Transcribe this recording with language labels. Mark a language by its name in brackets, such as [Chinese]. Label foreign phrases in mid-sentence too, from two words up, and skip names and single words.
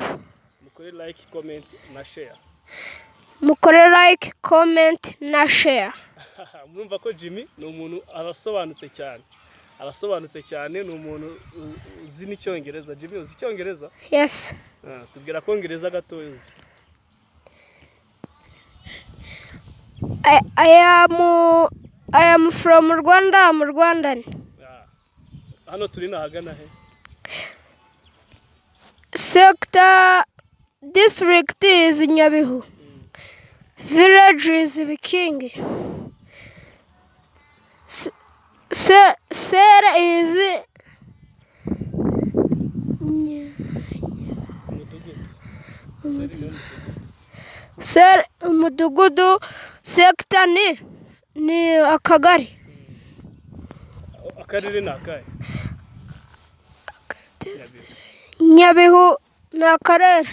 [Kinyarwanda] mukore [English] like, comment [Kinyarwanda] na share, mukore [English] like, comment [Kinyarwanda] na share. Murumva ko Jimmy ni umuntu arasobanutse cyane, ni umuntu uzi n'icyongereza. Jimmy uzi icyongereza? [English] Yes. [Kinyarwanda] Tubwira kongereza gatoya uzi. [English] I am from Rwanda. I'm Rwandan. [Kinyarwanda] Hano turi nahagana he? [English] Sector district is Nyabihu. Village is Bikingi. Sera is Sera umudugudu. [Kinyarwanda] Sector ni akagari. Akarere ni akahe? Nyabihu ni akarere.